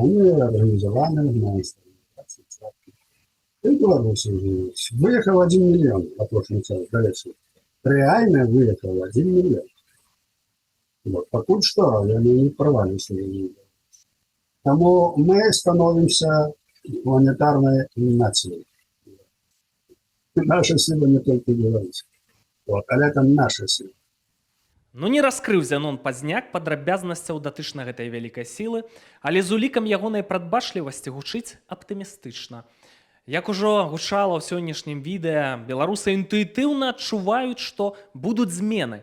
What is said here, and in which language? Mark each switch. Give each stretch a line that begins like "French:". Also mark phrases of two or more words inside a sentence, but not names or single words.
Belarusian: Они арганізаваны на інстаграме. І беларусы жывуць. Выехаў 1 мільён апошні час, далейшы. Рэальна выехаў 1 мільён. Пакуль што яны не парваліся. Таму мы становімся
Russian: планетарной нацией. Наша сила не только Беларусь. Але это наша сила.
Belarusian: Ну, не раскрыў Зянон Пазняк падрабязнасцяў датычна гэтай вялікай сілы, але з улікам ягонай прадбачлівасці гучыць аптымістычна. Як ужо гучала ў сённяшнім відэа, беларусы інтуітыўна адчуваюць, што будуць змены.